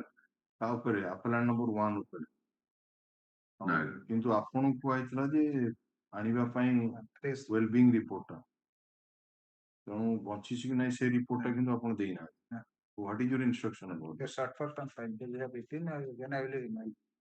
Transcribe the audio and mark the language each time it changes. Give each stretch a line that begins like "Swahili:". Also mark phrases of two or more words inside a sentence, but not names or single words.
Odia: ତା ଉପରେ
English: appellant number
Odia: 1 ଉପରେ କିନ୍ତୁ ଆପଣଙ୍କୁ କୁହାଯାଇଥିଲା ଯେ ଆଣିବା ପାଇଁ
English: well-being report
Odia: ତେଣୁ ବଞ୍ଚିଛି କି ନାହିଁ ସେ ରିପୋର୍ଟଟା କିନ୍ତୁ ଆପଣ ଦେଇନାହାନ୍ତି
English: What is your instruction about the short for some time they have written then I will remind